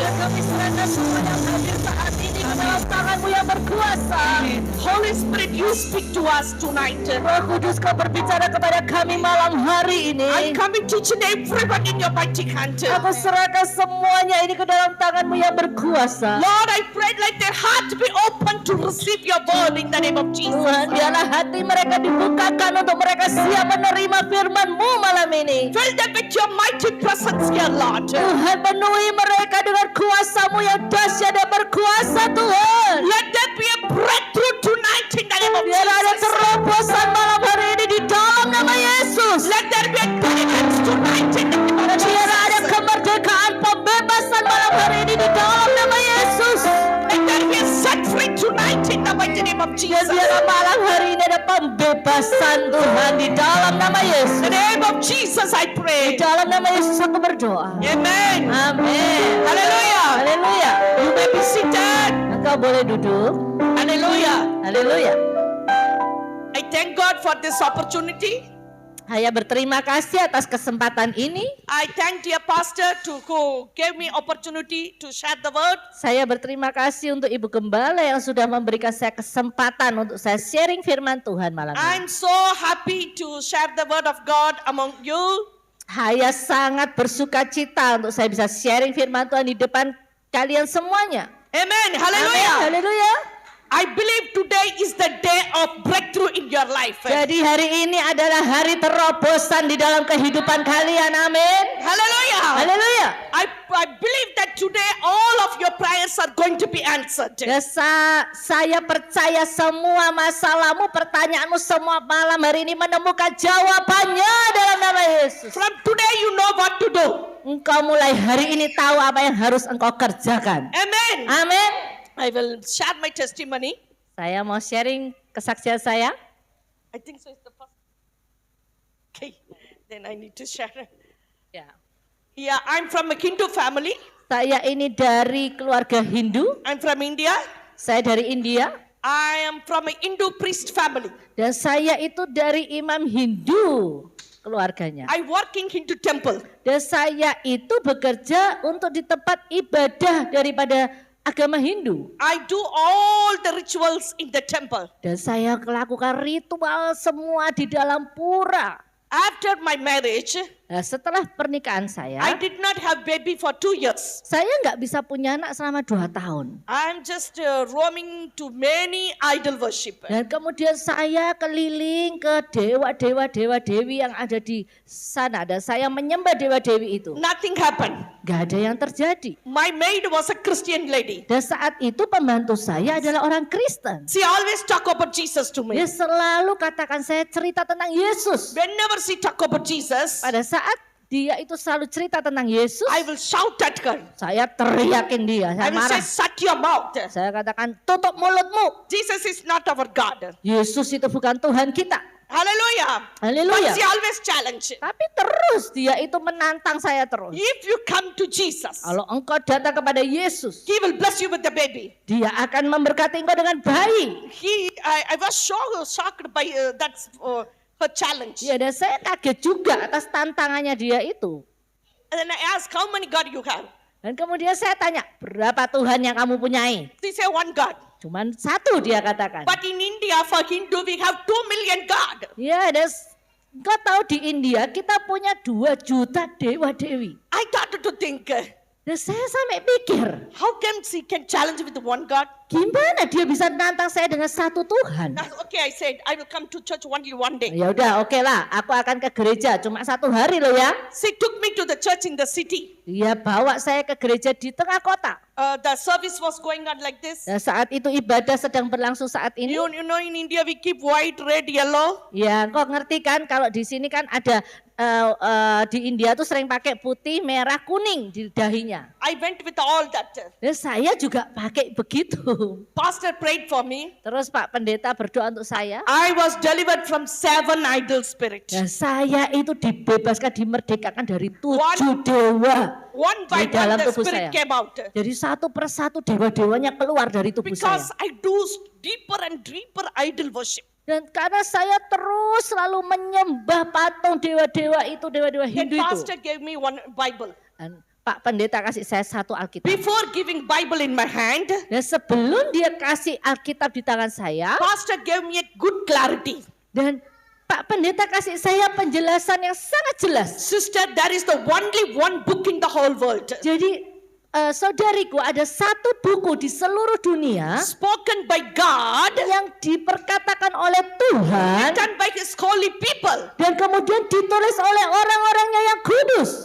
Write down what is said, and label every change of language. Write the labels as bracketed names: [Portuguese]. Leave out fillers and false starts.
[Indonesian] Kami serahkan semua yang hadir saat ini ke dalam tangan-Mu yang berkuasa. [English] Holy Spirit, you speak to us tonight. [Indonesian] Roh Kudus, Kau berbicara kepada kami malam hari ini. [English] I commit each and everyone in your mighty hand. [Indonesian] Aku serahkan semuanya ini ke dalam tangan-Mu yang berkuasa. [English] Lord, I pray let their heart be open to receive your word in the name of Jesus. [Indonesian] Tuhan, biarlah hati mereka dibukakan untuk mereka siap menerima firman-Mu malam ini. [English] Fill them with your mighty presence here, Lord. [Indonesian] Tuhan, penuhi mereka dengan kuasa-Mu yang dahsyat dan berkuasa, Tuhan. [English] Let there be a breakthrough tonight in the name of Jesus. [Indonesian] Biar ada terobosan malam hari ini di dalam nama Yesus. [English] Let there be a deliverance tonight in the name of Jesus. [Indonesian] Biar ada kemerdekaan, pembebasan malam hari ini di dalam nama Yesus. [English] Let there be a set free tonight in the mighty name of Jesus. [Indonesian] Biar malam hari ini ada pembebasan, Tuhan, di dalam nama Yesus. [English] In the name of Jesus I pray. [Indonesian] Di dalam nama Yesus aku berdoa. [English] Amen. Amen. Haleluya. Haleluya. You may be seated. [Indonesian] Engkau boleh duduk. Haleluya. Haleluya. [English] I thank God for this opportunity. [Indonesian] Saya berterima kasih atas kesempatan ini. [English] I thank dear pastor who gave me opportunity to share the word. [Indonesian] Saya berterima kasih untuk Ibu Gembala yang sudah memberikan saya kesempatan untuk saya sharing firman Tuhan malam ini. [English] I'm so happy to share the word of God among you. [Indonesian] Saya sangat bersuka cita untuk saya bisa sharing firman Tuhan di depan kalian semuanya. Amen. Haleluya. Haleluya. [English] I believe today is the day of breakthrough in your life. [Indonesian] Jadi hari ini adalah hari terobosan di dalam kehidupan kalian. Amin. Haleluya. Haleluya. [English] I believe that today all of your prayers are going to be answered. [Indonesian] Ya, saya percaya semua masalahmu, pertanyaanmu semua malam hari ini menemukan jawabannya dalam nama Yesus. [English] From today you know what to do. [Indonesian] Engkau mulai hari ini tahu apa yang harus engkau kerjakan. [English] Amen. Amin. I will share my testimony. [Indonesian] Saya mau sharing kesaksian saya. [English] I think so it's the first. Okay, then I need to share. Yeah, I'm from a Hindu family. [Indonesian] Saya ini dari keluarga Hindu. [English] I'm from India. [Indonesian] Saya dari India. [English] I am from a Hindu priest family. [Indonesian] Dan saya itu dari imam Hindu keluarganya. [English] I work in Hindu temple. [Indonesian] Dan saya itu bekerja untuk di tempat ibadah daripada agama Hindu. [English] I do all the rituals in the temple. [Indonesian] Dan saya melakukan ritual semua di dalam pura. [English] After my marriage, [Indonesian] setelah pernikahan saya, [English] I did not have baby for 2 years. [Indonesian] Saya nggak bisa punya anak selama 2 tahun. [English] I'm just roaming to many idol worship. [Indonesian] Dan kemudian saya keliling ke dewa-dewi yang ada di sana dan saya menyembah dewa-dewi itu. [English] Nothing happened. [Indonesian] Gak ada yang terjadi. [English] My maid was a Christian lady. [Indonesian] Dan saat itu pembantu saya adalah orang Kristen. [English] She always talk about Jesus to me. [Indonesian] Dia selalu katakan saya cerita tentang Yesus. [English] Whenever she talk about Jesus, [Indonesian] pada saat dia itu selalu cerita tentang Yesus, [English] I will shout at her. [Indonesian] Saya teriakin dia. Saya marah. Say, [English] shut your mouth. [Indonesian] Saya katakan tutup mulutmu. [English] Jesus is not our God. [Indonesian] Yesus itu bukan Tuhan kita. Haleluya. Haleluya. [English] But she always challenge. [Indonesian] Tapi terus dia itu menantang saya terus. [English] If you come to Jesus, [Indonesian] kalau engkau datang kepada Yesus, [English] He will bless you with the baby. [Indonesian] Dia akan memberkati engkau dengan bayi. [English] I was shocked by that her challenge. [Indonesian] Ya, dan saya kaget juga atas tantangannya dia itu. [English] And then I asked, how many God you have? [Indonesian] Dan kemudian saya tanya, berapa Tuhan yang kamu punyai? [English] They say one God. [Indonesian] Cuman satu dia katakan. [English] But in India for Hindu we have 2 million God. [Indonesian] Ya, dan kau tahu di India kita punya 2 juta dewa-dewi. [English] I started to think. [Indonesian] Dan saya sampai pikir, [English] how can she can challenge with the one God? [Indonesian] Gimana dia bisa nantang saya dengan satu Tuhan? [English] Okay, I said I will come to church only one day. [Indonesian] Ya udah, oke lah, aku akan ke gereja cuma 1 hari loh ya. [English] She took me to the church in the city. [Indonesian] Dia bawa saya ke gereja di tengah kota. [English] The service was going on like this. [Indonesian] Dan saat itu ibadah sedang berlangsung saat ini. [English] You know in India we keep white, red, yellow. [Indonesian] Ya, kau ngerti kan kalau di sini kan ada di India tuh sering pakai putih, merah, kuning di dahinya. [English] I went with all that. [Indonesian] Dan saya juga pakai begitu. [English] Pastor prayed for me. [Indonesian] Terus Pak Pendeta berdoa untuk saya. [English] I was delivered from 7 idol spirit. [Indonesian] Dan saya itu dibebaskan, dimerdekakan dari 7 dewa. [English] One by [Indonesian] di dalam [English] one the spirit saya. Came out. [Indonesian] Jadi satu persatu dewa-dewanya keluar dari tubuh [English] Because saya. Because I do deeper and deeper idol worship. [Indonesian] Dan karena saya terus selalu menyembah patung dewa-dewa itu, dewa-dewa Hindu itu. [English] Pastor gave me one Bible. [Indonesian] Dan Pak Pendeta kasih saya satu Alkitab. [English] Before giving Bible in my hand, [Indonesian] Dan sebelum dia kasih Alkitab di tangan saya, [English] Pastor gave me a good clarity. [Indonesian] dan Pak Pendeta kasih saya penjelasan yang sangat jelas. [English] Sister, there is the only one book in the whole world [Indonesian] Jadi saudariku, ada satu buku di seluruh dunia [English] spoken by God, [Indonesian] yang diperkatakan oleh Tuhan [English] written by His holy people. [Indonesian] dan kemudian ditulis oleh orang-orangnya yang kudus.